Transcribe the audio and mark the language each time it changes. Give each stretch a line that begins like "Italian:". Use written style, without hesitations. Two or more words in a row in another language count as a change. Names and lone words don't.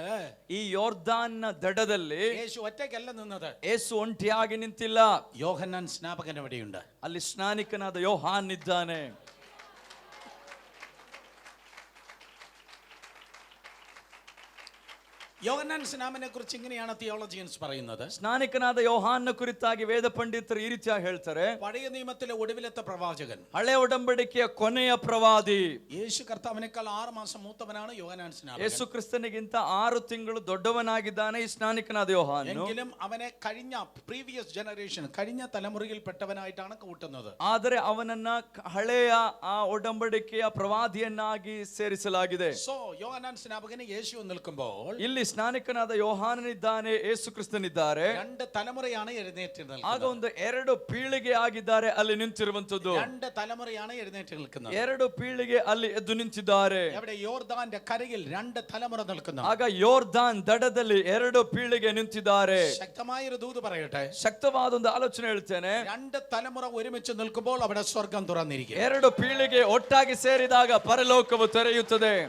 Kannada: ಈ ಯೋರ್ದಾನ್ನ ದಡದಲ್ಲಿ
Malayalam: യേശു ഒറ്റയ്ക്കല്ല നിന്നത്.
Kannada: ಯೇಸು ಒಂಟಿಯಾಗಿ ನಿಂತಿಲ್ಲ.
Malayalam: യോഹന്നാൻ സ്നാപകൻ അവിടെയുണ്ട്.
Kannada: ಅಲ್ಲಿ ಸ್ನಾನಿಕನಾದ ಯೋಹಾನ್ ಇದ್ದಾನೆ.
Malayalam: യോഹന്നാൻ സ്നാപകനെ കുറിച്ച് ഇങ്ങനെയാണ് തിയോളജിയൻസ് പറയുന്നത്.
Kannada: ಸ್ನಾನಿಕನಾದ ಯೋಹಾನ್ನ ಕುರಿತಾಗಿ ವೇದ ಪಂಡಿತರು ಈ ರೀತಿಯಾಗಿ ಹೇಳ್ತಾರೆ,
Malayalam: പഴയ നിയമത്തിലെ ഒടുവിലത്തെ പ്രവാചകൻ,
Kannada: ಹಳೆ ಒಡಂಬಡಿಕೆಯ ಕೊನೆಯ ಪ್ರವಾದಿ.
Malayalam: യേശു കർത്താവിനേക്കാൾ 6 മാസം മൂത്തവനാണ് യോഹന്നാൻ സ്നാപകൻ.
Kannada: ಯೇಸು ಕ್ರಿಸ್ತನಿಗಿಂತ 6 ತಿಂಗಳು ದೊಡ್ಡವನಾಗಿದ್ದಾನೆ ಈ ಸ್ನಾನಿಕನಾದ ಯೋಹಾನ್.
Malayalam: എങ്കിലും അവനെ കഴിഞ്ഞ
English: previous generation,
Malayalam: കഴിഞ്ഞ തലമുറയിൽപ്പെട്ടവനായിട്ടാണ് കൂട്ടുന്നത്.
Kannada: ಆದರೆ ಅವನನ್ನ ಹಳೆಯ ಆ ಒಡಂಬಡಿಕೆಯ ಪ್ರವಾದಿಯನ್ನಾಗಿ ಸೇರಿಸಲಾಗಿದೆ.
Malayalam: സോ യോഹന്നാൻ സ്നാപകന് യേശു നിൽക്കുമ്പോൾ
Kannada: ಇಲ್ಲಿ ಸ್ನಾನಿಕನಾದ ಯೋಹಾನನಿದ್ದಾನೆ, ಯೇಸು ಕ್ರಿಸ್ತನಿದ್ದಾರೆ.
Malayalam: 2 തലമുറയാണ് എഴുന്നേറ്റ്
Kannada: ಆಗ
Malayalam: നിൽക്കുന്നത്.
Kannada: ಒಂದು 2 ಪೀಳಿಗೆ ಆಗಿದ್ದಾರೆ ಅಲ್ಲಿ ನಿಂತಿರುವಂತದ್ದು.
Malayalam: 2 തലമുറയാണ് എഴുന്നേറ്റ് നിൽക്കുന്നത്.
Kannada: 2 ಪೀಳಿಗೆ ಅಲ್ಲಿ ಎದ್ದು ನಿಂತಿದ್ದಾರೆ.
Malayalam: എവിടെ? യോർദാന്റെ കരയിൽ 2 തലമുറ നിൽക്കുന്നു.
Kannada: ಆಗ ಯೋರ್ದಾನ್ ದಡದಲ್ಲಿ 2 ಪೀಳಿಗೆ ನಿಂತಿದ್ದಾರೆ.
Malayalam: ശക്തമായൊരു ദൂത് പറയട്ടെ.
Kannada: ಶಕ್ತವಾದ ಒಂದು ಆಲೋಚನೆ ಹೇಳ್ತೇನೆ.
Malayalam: 2 തലമുറ ഒരുമിച്ച് നിൽക്കുമ്പോൾ അവിടെ സ്വർഗം തുറന്നിരിക്കും.
Kannada: 2 ಪೀಳಿಗೆ ಒಟ್ಟಾಗಿ ಸೇರಿದಾಗ ಪರಲೋಕವು ತೆರೆಯುತ್ತದೆ.